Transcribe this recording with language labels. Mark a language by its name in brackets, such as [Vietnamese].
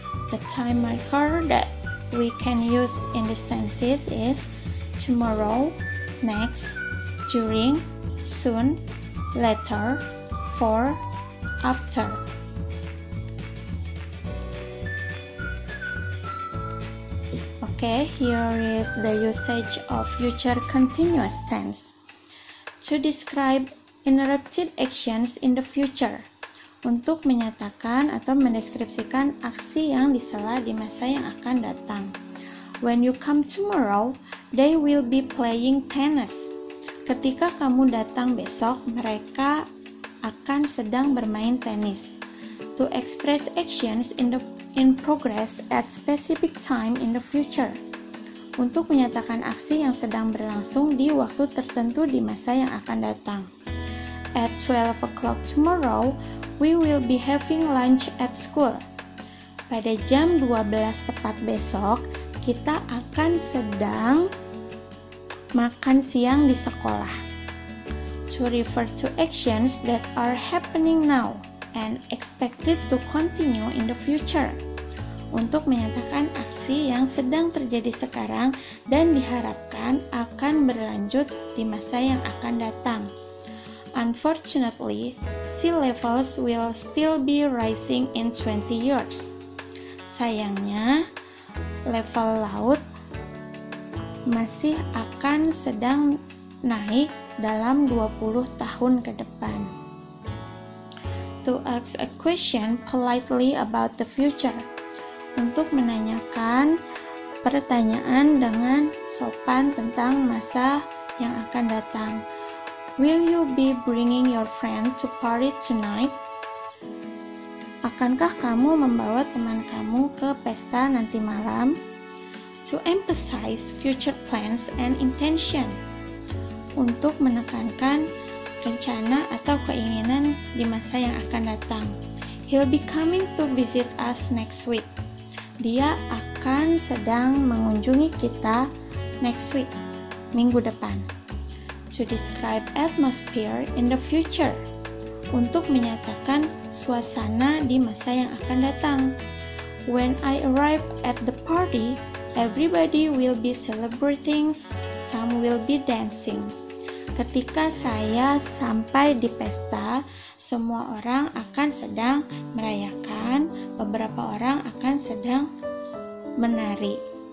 [English] The time marker that we can use in these tenses is tomorrow, next, during, soon, later, for, after. Okay, here is the usage of future continuous tense. To describe interrupted actions in the future. [Indonesian] Untuk menyatakan atau mendeskripsikan aksi yang disela di masa yang akan datang. [English] When you come tomorrow, they will be playing tennis. [Indonesian] Ketika kamu datang besok, mereka akan sedang bermain tenis. [English] To express actions in progress at specific time in the future. [Indonesian] Untuk menyatakan aksi yang sedang berlangsung di waktu tertentu di masa yang akan datang. [English] At 12 o'clock tomorrow, we will be having lunch at school. [Indonesian] Pada jam 12 tepat besok, kita akan sedang makan siang di sekolah. [English] To refer to actions that are happening now and expected to continue in the future. [Indonesian] Untuk menyatakan aksi yang sedang terjadi sekarang dan diharapkan akan berlanjut di masa yang akan datang. [English] Unfortunately, sea levels will still be rising in 20 years. [Indonesian] Sayangnya, level laut masih akan sedang naik dalam 20 tahun ke depan. [English] To ask a question politely about the future. [Indonesian] Untuk menanyakan pertanyaan dengan sopan tentang masa yang akan datang. [English] Will you be bringing your friend to party tonight? [Indonesian] Akankah kamu membawa teman kamu ke pesta nanti malam? [English] To emphasize future plans and intention. [Indonesian] Untuk menekankan rencana atau keinginan di masa yang akan datang. [English] He'll be coming to visit us next week. [Indonesian] Dia akan sedang mengunjungi kita [English] next week, [Indonesian] minggu depan. [English] To describe atmosphere in the future, [Indonesian] untuk menyatakan suasana di masa yang akan datang. [English] When I arrive at the party, everybody will be celebrating, some will be dancing. [Indonesian] Ketika saya sampai di pesta, semua orang akan sedang merayakan, beberapa orang akan sedang menari.